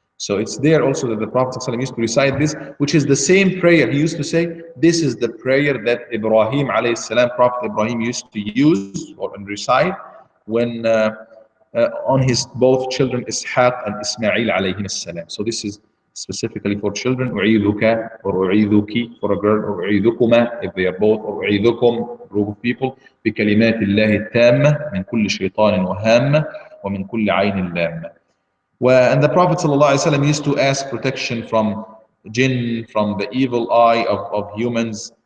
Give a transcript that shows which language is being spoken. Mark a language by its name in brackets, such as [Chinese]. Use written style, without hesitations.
[English] So it's there also that the Prophet ﷺ used to recite this, which is the same prayer he used to say. This is the prayer that Ibrahim alayhi salam, Prophet Ibrahim, used to use or recite when on his both children Ishaq and Ismail alayhim salam. So this is specifically for children. أعيذك or أعيذك for a girl, or أعيذكما if they are both, or أعيذكم group of people, [Arabic] بكلمات الله التامة من كل شيطان وهامة ومن كل عين لامة. [English] And the Prophet ﷺ used to ask protection from jinn, from the evil eye of humans.